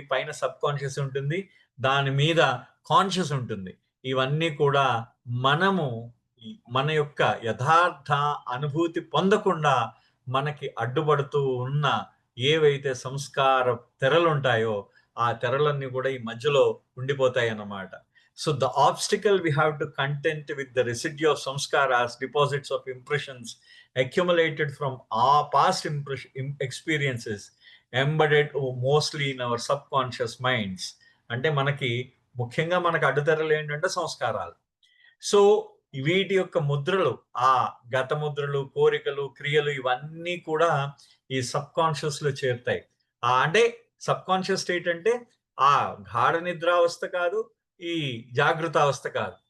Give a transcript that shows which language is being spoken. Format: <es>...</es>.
<te>పైన సబ్‌కాన్షియస్ ఉంటుంది. దాని మీద కాన్షియస్ ఉంటుంది. ఇవన్నీ కూడా మనము మన యొక్క యథార్థ అనుభూతి పొందకుండా మనకి అడ్డుపడుతూ ఉన్న ఏవైతే సంస్కార తెరలుంటాయో, ఆ తెరలన్నీ కూడా ఈ మధ్యలో ఉండిపోతాయన్నమాట.</te> <en>So the obstacle we have to contend with the residue of samskaras, deposits of impressions accumulated from our past experiences, embedded mostly in our subconscious minds.</en> <te>అంటే ముఖ్యంగా మనకు అడ్డుతెరలు ఏంటంటే సంస్కారాలు. సో, వీటి యొక్క ముద్రలు, ఆ గత ముద్రలు, కోరికలు, క్రియలు ఇవన్నీ కూడా ఈ సబ్‌కాన్షియస్‌లో చేరుతాయి. అంటే సబ్‌కాన్షియస్ స్టేట్ అంటే ఆ గాఢ నిద్రావస్థ కాదు, ఈ జాగృతావస్థ కాదు.</te>